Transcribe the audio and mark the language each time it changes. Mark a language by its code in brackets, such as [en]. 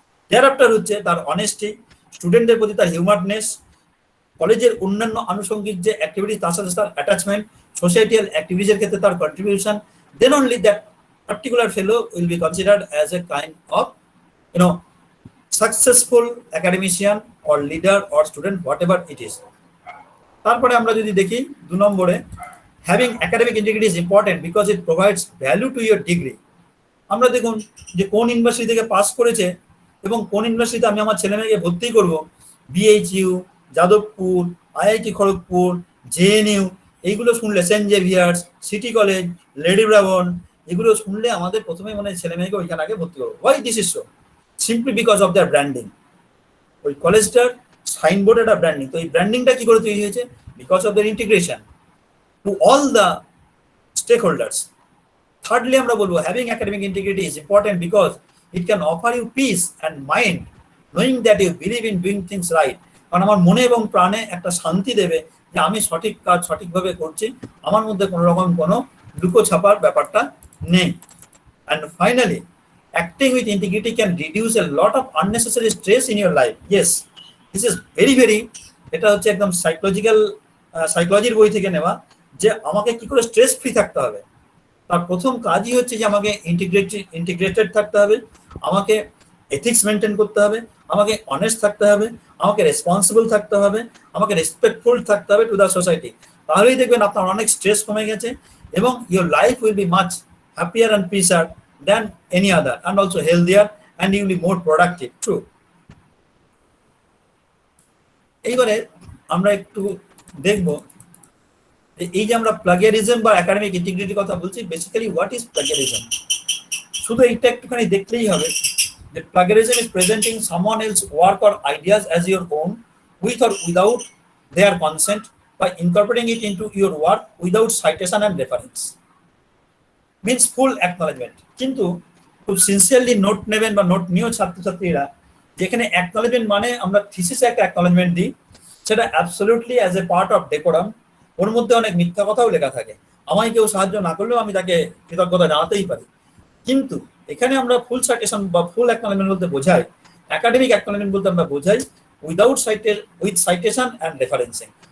[bn] দেয়ারআফটার হচ্ছে তার অনেস্টি, স্টুডেন্টদের প্রতি তার হিউমারনেস, কলেজের অন্যান্য আনুষঙ্গিক যে অ্যাক্টিভিটি তার সাথে তার অ্যাটাচমেন্ট, সোসাইটিয়াল অ্যাক্টিভিটিজের ক্ষেত্রে তার contribution, [en] Then only that particular fellow will be considered as a kind of successful academician or leader or student, whatever it is. [bn] তারপরে আমরা যদি দেখি 2 নম্বরে, [en] having academic integrity is important because it provides value to your degree. [bn] আমরা দেখুন যে কোন university থেকে পাস করেছে এবং কোন ইউনিভার্সিটিতে আমি আমার ছেলে মেয়েকে ভর্তি করব, BHU, Jadavpur, IIT Kharagpur, JNU, এইগুলো শুনলে, Saint Xavier's, city college, lady Brabourne, এগুলো শুনলে আমাদের প্রথমেই মনে হয় ছেলে মেয়েকে ওইখানে আগে ভর্তি করবো। [en] Why this is so? Simply because of their branding. [bn] ওই কলেজটার সাইনবোর্ড একটা ব্র্যান্ডিং। তো এই ব্র্যান্ডিংটা কি করে তৈরি হয়েছে? [en] Because of their integration to all the stakeholders. Thirdly [bn] আমরা বলবো [en] Having academic integrity is important because it can offer you peace and mind knowing that you believe in doing things right. [bn] কারণ আমার মনে এবং প্রাণে একটা শান্তি দেবে যে আমি সঠিক কাজ সঠিকভাবে করছি, আমার মধ্যে কোনো রকম কোনো লুকো ছাপার ব্যাপারটা নেই। [en] And finally, acting with integrity can reduce a lot of unnecessary stress in your life. Yes, this is very [bn] এটা হচ্ছে একদম সাইকোলজির বই থেকে নেওয়া, যে আমাকে কি করে স্ট্রেস ফ্রি থাকতে হবে। তার প্রথম কাজই হচ্ছে যে আমাকে ইন্টিগ্রেটেড থাকতে হবে, আমাকে এথিক্স মেনটেন করতে হবে, আমাকে অনেস্ট থাকতে হবে, আমাকে রেসপন্সিবল থাকতে হবে, আমাকে রেসপেক্টফুল থাকতে হবে টু দ্য সোসাইটি। তাহলেই দেখবেন আপনার অনেক স্ট্রেস কমে গেছে এবং [en] Your life will be much happier and peacer than any other and also healthier and you will be more productive. True. [bn] এইবারে আমরা একটু দেখব এই যে আমরা প্লাগিয়ারিজম বা একাডেমিক ইন্টিগ্রিটির কথা বলছি, বেসিক্যালি [en] What is plagiarism. [bn] শুধু এইটা একটুখানি দেখলেই হবে যে [en] plagiarism is presenting someone else's work or ideas as your own with or without their consent by incorporating it into your work without citation and reference, means full acknowledgement। [bn] কিন্তু খুব sincerely note নেবেন বা note নিয়েও ছাত্রছাত্রীরা, যেখানে acknowledgement মানে আমরা থিসিসে একটা অ্যাকনলেজমেন্ট দিই, সেটা absolutely [en] As a part of decorum. [bn] ওর মধ্যে অনেক মিথ্যা কথাও লেখা থাকে, আমায় কেউ সাহায্য না করলেও আমি তাকে কৃতজ্ঞতা জানাতেই পারি। কিন্তু এখানে আমরা ফুল সাইটেশন বা ফুল অ্যাকনলেজমেন্ট বলতে বোঝাই, একাডেমিক অ্যাকনলেজমেন্ট বলতে আমরা বোঝাই [en] With citation and referencing.